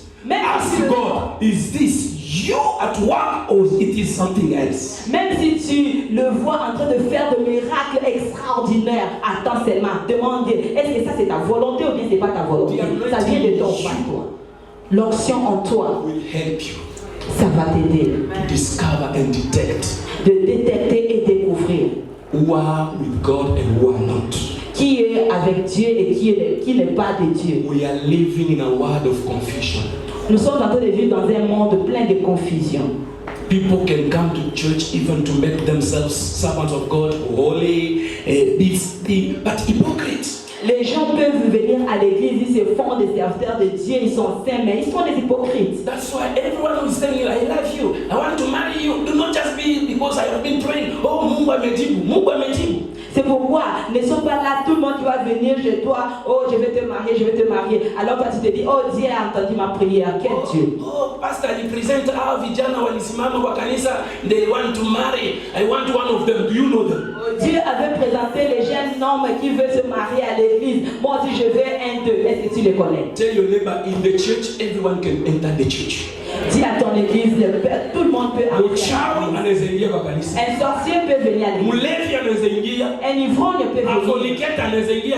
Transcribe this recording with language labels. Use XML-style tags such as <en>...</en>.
<en>Ask God, is this you at work or it is something else?</en> <fr>Même si tu le vois en train de faire de miracles extraordinaires, attends seulement, demande, est-ce que ça c'est ta volonté ou bien c'est pas ta volonté? Ça vient de ton toi. L'onction en toi</fr> <en>will help you.</en> <fr>Ça va t'aider.</fr> <en>To discover and detect.</en> <fr>De détecter et découvrir.</fr> <en>Who are with God and who are not.</en> <fr>Qui est avec Dieu et qui n'est pas de Dieu.</fr> <en>We are living in a world of confusion.</en> <fr>Nous sommes en train de vivre dans un monde plein de confusion.</fr> <en>People can come to church even to make themselves servants of God, holy, but hypocrites.</en> <fr>Les gens peuvent venir à l'église, ils se font des serviteurs de Dieu, ils sont saints, mais ils sont des hypocrites.</fr> <en>That's why everyone who is saying, I love you, I want to marry you, do not just be because I have been praying,</en> <sw>oh Mungu amejibu, Mungu amejibu.</sw> <fr>C'est pourquoi ne sont pas là tout le monde qui va venir chez toi, oh je vais te marier, alors toi tu te dis, oh Dieu a entendu ma prière, quel Dieu.</fr> <en>Oh pastor, you present</en> <sw>vijana walisimama kwa kanisa,</sw> <en>they want to marry, I want one of them, do you know them?</en> <fr>Dieu avait présenté les jeunes hommes qui veulent se marier à l'église. Moi aussi je veux un d'eux. Est-ce que tu les connais?</fr> <en>Tell your neighbor, in the church, everyone can enter the church.</en> <fr>Dis à ton église, tout le monde peut entrer. Un sorcier peut venir à l'église. Un ivrogne peut venir. Un fornicateur peut venir.</fr>